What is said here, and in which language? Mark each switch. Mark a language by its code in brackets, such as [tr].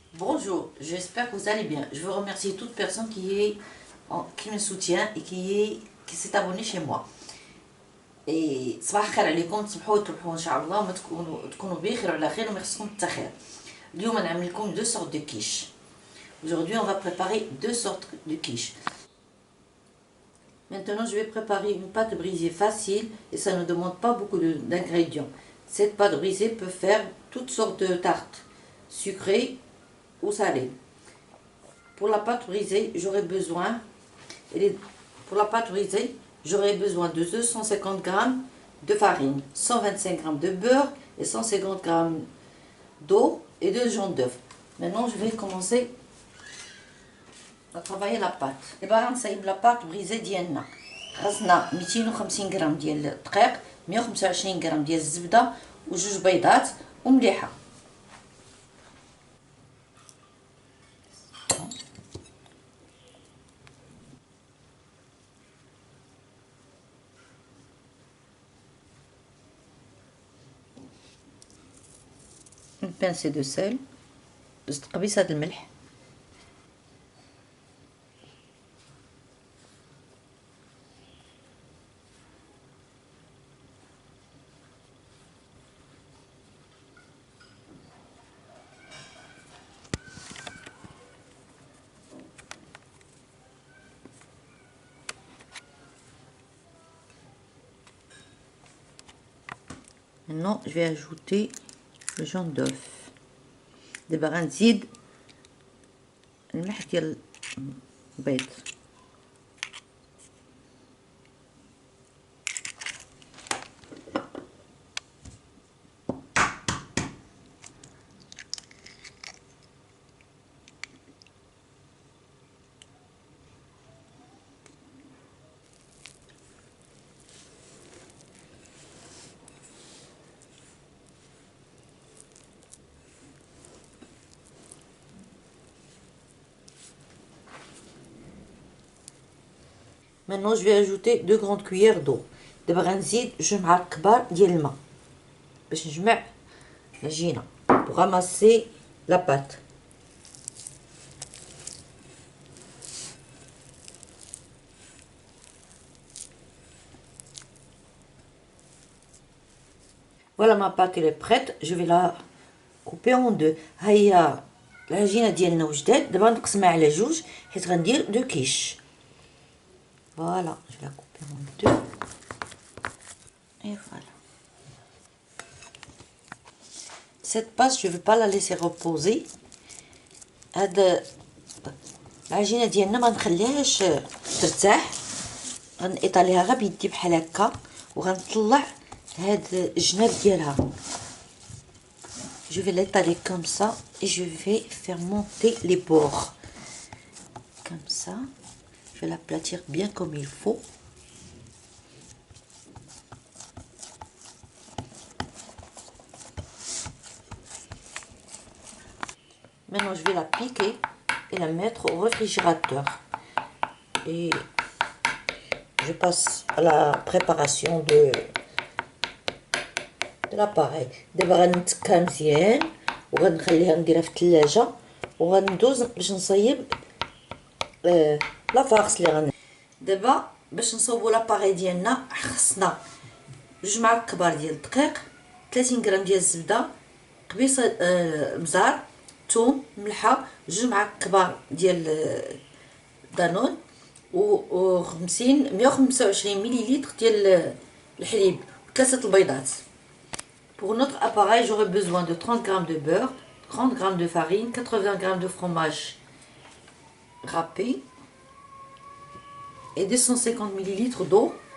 [fr] Bonjour, j'espère que vous allez bien. Je veux remercier toute personne qui me soutient et qui s'est abonnée chez moi. [ar] Et صباح الخير عليكم، تصبحوا وتربحوا ان شاء الله، وما تكونوا بخير وعلى خير وما يخصكم حتى خير. اليوم نعمل لكم [fr] deux sortes de quiches. Aujourd'hui, on va préparer deux sortes de quiches. Maintenant, je vais préparer une pâte brisée facile et ça ne demande pas beaucoup d'ingrédients. Cette pâte brisée peut faire toutes sortes de tartes, sucrées ou salées. Pour la pâte brisée, j'aurai besoin de 250 g de farine, 125 g de beurre et 150 g d'eau et 2 jaune d'œuf. Maintenant, je vais commencer à travailler la pâte. [ar] دابا غنصايب [fr] la pâte brisée [ar] ديالنا. خاصنا 250 g ديال الدقيق، 125 g ديال الزبده وجوج بيضات ومليحه. [fr] Une pincée de sel، [ar] زدت قبيصة د الملح. [fr] Maintenant, je vais ajouter le jaune d'œuf. [ar] دابا غنزيد الملح ديال البيض. [fr] Maintenant, je vais ajouter 2 grandes cuillères d'eau. [ar] دابا غنزيد 2 معالق كبار ديال الماء باش نجمع العجينه [fr] pour ramasser la pâte. Voilà, ma pâte elle est prête. Je vais la couper en deux. [ar] هيا العجينه ديالنا وجدات. دابا نقسمها على جوج حيت غندير دو كيش. [fr] Voilà, je vais la couper en deux. Et voilà. Cette pâte, je ne vais pas la laisser reposer. [ar] هاد العجينة ديالنا ما نخليهاش ترتاح. غنقيطاليها غير بيدي بحال هكا وغنطلع هاد الجناب ديالها. [fr] Je vais l'étaler comme ça et je vais faire monter les bords. Comme ça. Je vais l'aplatir bien comme il faut. Maintenant, je vais la piquer et la mettre au réfrigérateur. Et je passe à la préparation de l'appareil. [ar] دابا غنتكا مزيان وغنخليها نديرها في الثلاجة وغندوز باش نصايب لا فارس اللي دابا باش نصوبوا لاباري ديالنا خصنا 2 معالق كبار ديال الدقيق، 30 غرام ديال الزبده، قبيصه بزار، ثوم، ملحه، 2 معالق كبار ديال دانون و 125 مليلتر ديال الحليب و3 البيضات. [fr] Pour notre appareil, j'aurai besoin de 30 g de beurre, 30 g de farine, 80 g de fromage râpé et 250 ml d'eau.